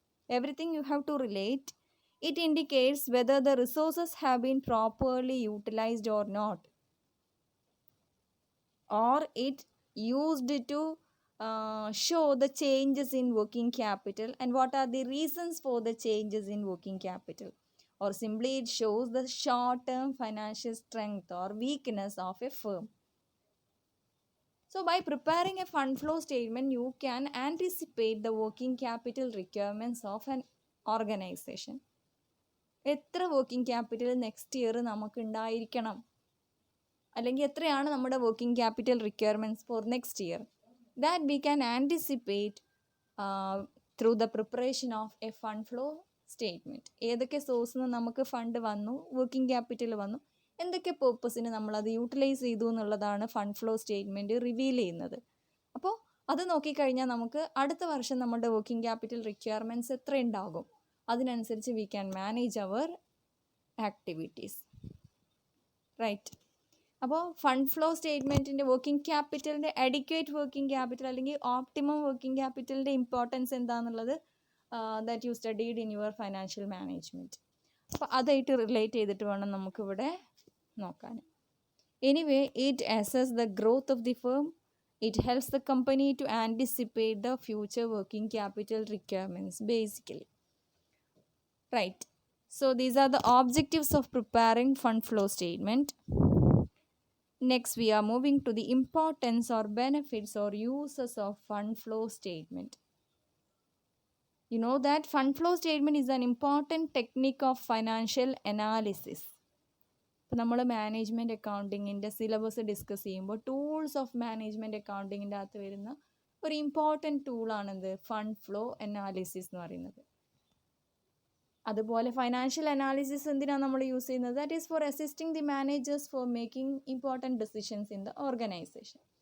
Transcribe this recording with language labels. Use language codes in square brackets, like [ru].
[en] Everything you have to relate. It indicates whether the resources have been properly utilized or not, or it used to show the changes in working capital and what are the reasons for the changes in working capital. Or simply it shows the short-term financial strength or weakness of a firm. So by preparing a fund flow statement, you can anticipate the working capital requirements of an organization. [ml] എത്ര working capital next year നമുക്ക് ഉണ്ടായിരിക്കണം, അല്ലെങ്കിൽ എത്രയാണ് നമ്മുടെ [en] Working capital requirements for next year, that we can anticipate through the preparation of a fund flow statement. [ml] ഏതൊക്കെ സോഴ്സിൽ നിന്ന് നമുക്ക് ഫണ്ട് വന്നു, വർക്കിംഗ് ക്യാപിറ്റൽ വന്നു, എന്തൊക്കെ പേർപ്പസിന് നമ്മളത് യൂട്ടിലൈസ് ചെയ്തു എന്നുള്ളതാണ് ഫണ്ട് ഫ്ലോ സ്റ്റേറ്റ്മെൻറ്റ് റിവീൽ ചെയ്യുന്നത്. അപ്പോൾ അത് നോക്കിക്കഴിഞ്ഞാൽ നമുക്ക് അടുത്ത വർഷം നമ്മുടെ വർക്കിംഗ് ക്യാപിറ്റൽ റിക്വയർമെൻറ്റ്സ് എത്ര ഉണ്ടാകും, അതിനനുസരിച്ച് [en] We can manage our activities. [ml] Right. അപ്പോൾ fund flow സ്റ്റേറ്റ്മെൻറ്റിൻ്റെ working ക്യാപിറ്റലിൻ്റെ adequate working capital അല്ലെങ്കിൽ ഓപ്റ്റിമം വർക്കിംഗ് ക്യാപിറ്റലിൻ്റെ ഇമ്പോർട്ടൻസ് എന്താണെന്നുള്ളത് [en] That you studied in your financial management. [ml] അപ്പോൾ അതായിട്ട് റിലേറ്റ് ചെയ്തിട്ട് വേണം നമുക്കിവിടെ നോക്കാൻ. [en] Anyway, it assess the growth of the firm. It helps the company to anticipate the future working capital requirements basically. Right. So these are the objectives of preparing fund flow statement. Next, we are moving to the importance or benefits or uses of fund flow statement. You know that fund flow statement is an important technique of financial analysis. [ml] ഇപ്പോൾ നമ്മൾ management അക്കൗണ്ടിങ്ങിൻ്റെ syllabus discuss ചെയ്യുമ്പോൾ tools of management അക്കൗണ്ടിങ്ങിൻ്റെ അകത്ത് വരുന്ന ഒരു important ടൂളാണിത് fund flow analysis എന്ന് പറയുന്നത്. അതുപോലെ financial analysis എന്തിനാണ് നമ്മൾ യൂസ് ചെയ്യുന്നത്? [en] That is for assisting the managers for making important decisions in the organisation.